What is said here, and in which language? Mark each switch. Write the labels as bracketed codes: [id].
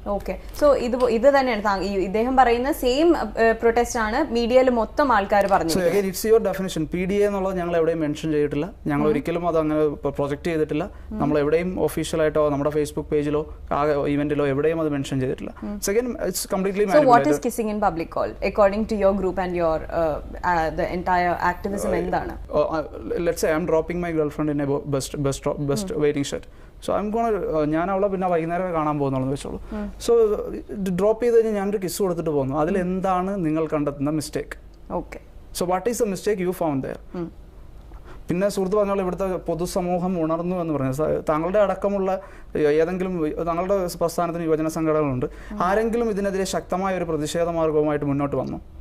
[ml] Okay, so ഇത് തന്നെയാണ് ഇദ്ദേഹം പറയുന്ന സെയിം പ്രൊട്ടസ്റ്റ് ആണ് മീഡിയയിൽ മൊത്തം ആൾക്കാർ പറഞ്ഞത്. [en] It's your definition. [ml] PDA എന്നുള്ളത് ഞങ്ങൾ എവിടെയും മെൻഷൻ ചെയ്തിട്ടില്ല, ഞങ്ങൾ ഒരിക്കലും അത് അങ്ങനെ പ്രൊജക്ട് ചെയ്തിട്ടില്ല. നമ്മൾ എവിടെയും ഒഫീഷ്യലായിട്ടോ നമ്മുടെ ഫേസ്ബുക്ക് പേജിലോ ഇവന്റിലോ എവിടെയും അത് മെൻഷൻ ചെയ്തിട്ടില്ല. [en] it's completely So what is kissing in public called according to your group and your the entire activism [ml] endana? [en] Let's say I'm dropping my girlfriend in a bus waiting shed. So I'm gonna [ml] ഞാൻ അവളെ പിന്നെ വൈകുന്നേരം കാണാൻ പോകുന്നുള്ളൂ വെച്ചോളൂ. So drop ചെയ്ത് കഴിഞ്ഞാൽ ഞാനൊരു കിസ് കൊടുത്തിട്ട് പോകുന്നു. അതിൽ എന്താണ് നിങ്ങൾ കണ്ടെത്തുന്ന mistake? Okay, [en] So what is the mistake you found there? [ml] പിന്നെ സുഹൃത്ത് പറഞ്ഞോളൂ, ഇവിടുത്തെ പൊതുസമൂഹം ഉണർന്നു എന്ന് പറഞ്ഞു. താങ്കളുടെ അടക്കമുള്ള ഏതെങ്കിലും താങ്കളുടെ പ്രസ്ഥാനത്തിന് യുവജന സംഘടനകളുണ്ട്, ആരെങ്കിലും ഇതിനെതിരെ ശക്തമായ ഒരു പ്രതിഷേധ മാർഗവുമായിട്ട് മുന്നോട്ട് വന്നു?